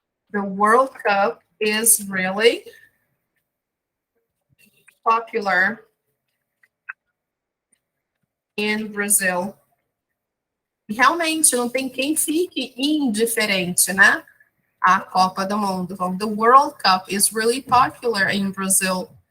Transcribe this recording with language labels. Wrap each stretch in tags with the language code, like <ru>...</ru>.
<en>The World Cup is really popular in Brazil.</en> <pt>Realmente, não tem quem fique indiferente, né? A Copa do Mundo.</pt> <en>Então, the World Cup is really popular in Brazil.</en>